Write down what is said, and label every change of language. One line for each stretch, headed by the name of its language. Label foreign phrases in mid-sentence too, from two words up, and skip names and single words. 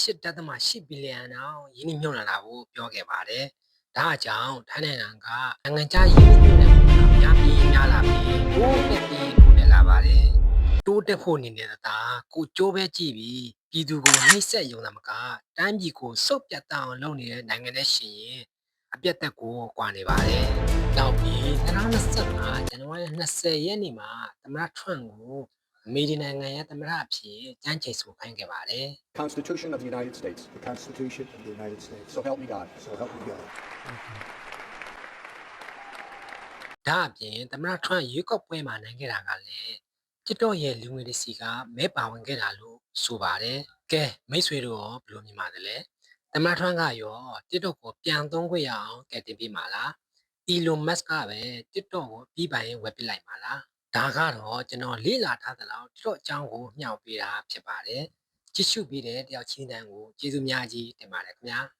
Burmese: 8.8 ဘီလီယံအောင်ရင်းနှီးမြှုပ်နှံလာဖို့ပြောခဲ့ပါတယ်ဒါကြောင့်ထိုင်းနိုင်ငံကနိုင်ငံခြားရင်းနှီးမြှုပ်နှံမှုများပြီးများလာပြီးတိုးတက်လာပါတယ်တိုးတက်ဖို့နေနေတာကိုကြိုးပဲကြည့်ပြီးပြည်သူကိုနှိမ့်ဆက်ရုံသာမကတိုင်းပြည်ကိုစုပ်ပြတ်တောင်လုပ်နေတဲ့နိုင်ငံနဲ့ရှင်ရင်အပြတ်သက်ကိုကွာနေပါတယ်နောက်ပြီး2025 ဇန်နဝါရီ20 ရက်နေ့မှာသမ္မတထရန့်ကိုအမေရိကန်နိုင်ငံရဲ့သမ္မတအဖြစ်ကြမ်းကြိတ်ဆိုခိုင်းခဲ့ပါတယ်
English: Constitution of the United States. The Constitution of the United States. So help me God. So help me God.
Burmese: ဒါအပြင်သမ္မတထရန့်ရွေးကောက်ပွဲမှာနိုင်ခဲ့တာကလည်း TikTok ရဲ့လူငယ်တွေစီကမဲပါဝင်ခဲ့တာလို့ဆိုပါတယ်ကဲမိတ်ဆွေတို့ရောဘယ်လိုမြင်ပါသလဲသမ္မတထရန့်ကရော TikTok ကိုပြန်သုံးခွင့်ရအောင်ကဲတင်ပေးမှာလား Elon Musk ကပဲ TikTok ကိုပြီးပိုင်ဝယ်ပစ်လိုက်မှာလားဒါကတော့ကျွန်တော်လေ့လာထားသလောက် TikTok အကြောင်းကိုမျှော်ပေးတာဖြစ်ပါတယ်ကြည့်ရှုပေးတဲ့တယောက်ချင်းတန်းကိုကျေးဇူးများကြီးတင်ပါတယ်ခင်ဗျာ